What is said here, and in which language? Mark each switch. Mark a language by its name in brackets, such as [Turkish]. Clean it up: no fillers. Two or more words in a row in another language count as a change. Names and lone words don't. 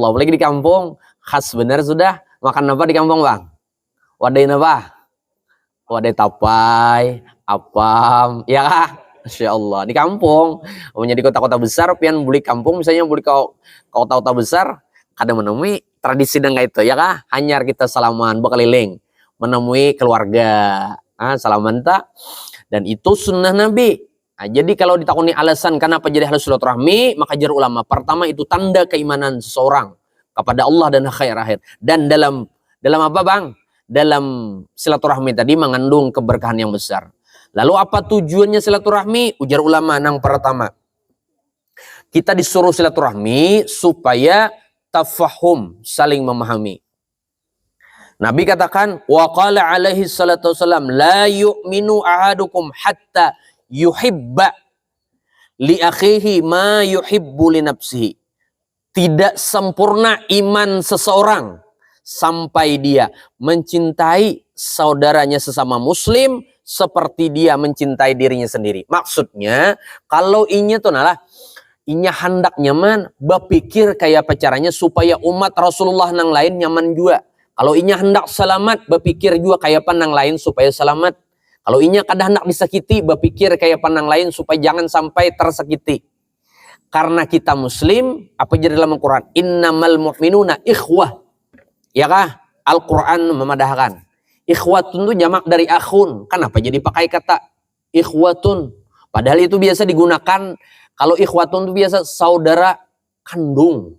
[Indonesian] Apalagi di kampung khas bener sudah. Makan apa di kampung bang? Wadah apa? Wadah tapai, apam, ya kah? [Arabic] ما شاء الله. [Indonesian] Di kampung, di kota-kota besar, pian beli kampung, misalnya beli ke kota-kota besar, kadang menemui tradisi dengan itu, ya kah? Hanyar kita salaman, berkeliling, menemui keluarga, salaman tak, dan itu sunnah Nabi. Nah, jadi kalau ditakuni alasan kenapa jadi halus silaturahmi, maka jar ulama pertama itu tanda keimanan seseorang kepada Allah dan akhir-akhir. Dan dalam apa bang? Dalam silaturahmi tadi mengandung keberkahan yang besar. Lalu apa tujuannya silaturahmi? Ujar ulama yang pertama, kita disuruh silaturahmi supaya tafahum, saling memahami. Nabi katakan, [Arabic] وقال عليه الصلاة والسلام، لا يؤمن أحدكم حتى يحب لأخيه ما يحب لنفسه. [Indonesian] Tidak sempurna iman seseorang sampai dia mencintai saudaranya sesama muslim seperti dia mencintai dirinya sendiri. Maksudnya, kalau [Banjar] inya tuh nalah, inya hendak nyaman, [Indonesian] berpikir kayak apa caranya supaya umat Rasulullah nang lain nyaman juga. Kalau [Banjar] inya hendak selamat, [Indonesian] berpikir juga kayak apa nang lain supaya selamat. Kalau [Banjar] inya kada hendak disakiti, [Indonesian] berpikir kayak apa nang lain supaya jangan sampai tersakiti. Karena kita muslim, apa jadi dalam Al-Quran? [Arabic] إنما المؤمنون إخوة. [Indonesian] Ya kah? Al-Quran memadahkan. Ikhwatun itu jamak dari akhun. Kenapa jadi pakai kata ikhwatun? Padahal itu biasa digunakan, kalau ikhwatun itu biasa saudara kandung.